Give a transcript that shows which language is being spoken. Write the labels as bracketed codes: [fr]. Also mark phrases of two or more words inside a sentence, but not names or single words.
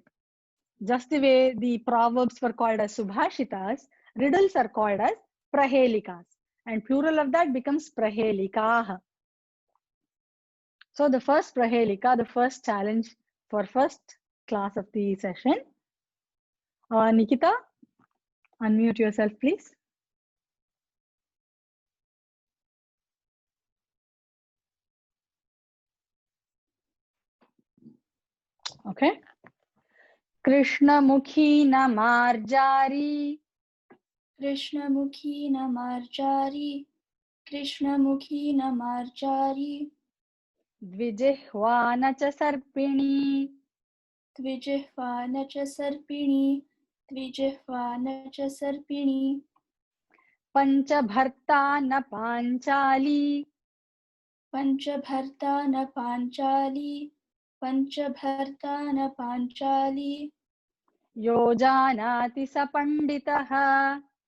[en] Just the way the proverbs were called as Subhāṣitas, riddles are called as prahelikas. And plural of that becomes prahelikaah. So the first prahelika, the first challenge for first class of the session. Nikita, unmute yourself, please. Okay. [sa] Krishnamukhi na marjari. Krishnamukhi na marjari. Krishnamukhi na marjari. Dvijihva na cha sarpini. Dvijihva na cha sarpini. Dvijihva na cha sarpini. Panchabharta na panchali. Panchabharta na panchali. Panchabharta na panchali. Yojanati sa panditaha.